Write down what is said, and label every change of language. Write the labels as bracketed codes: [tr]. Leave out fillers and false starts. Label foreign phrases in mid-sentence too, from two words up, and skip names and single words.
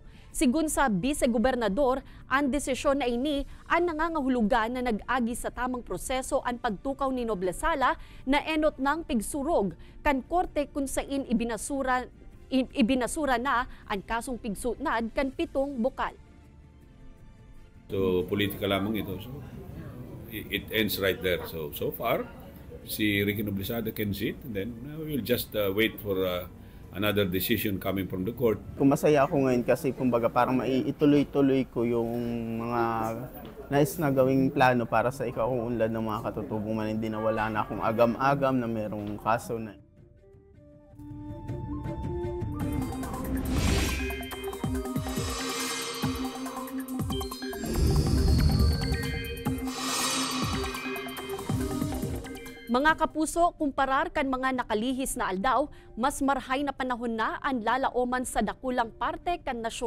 [bik] Sigun sa Vice-Gobernador, ang desisyon na ini ang nangangahulugan na nag-agi sa tamang proseso ang pagtukaw ni Noblesala na enot ng pigsurog kan korte kung saan ibinasura na ang kasong pigsunad kan 7 bukal. [tl] So politika lamang ito. [en] So it ends right there. So far, si Ricky Noblesala can sit and then we will just wait for another decision coming from the court. [tl] Masaya ako ngayon kasi kumbaga parang maituloy-tuloy ko yung mga nais na gawing plano para sa ikaunlad ng mga katutubong man, hindi na wala na akong agam-agam na merong kaso na. [bik] Mga kapuso, kumparar kan mga nakalihis na aldaw, mas marhay na panahon na ang lalaoman sa dakulang parte kan nasyon.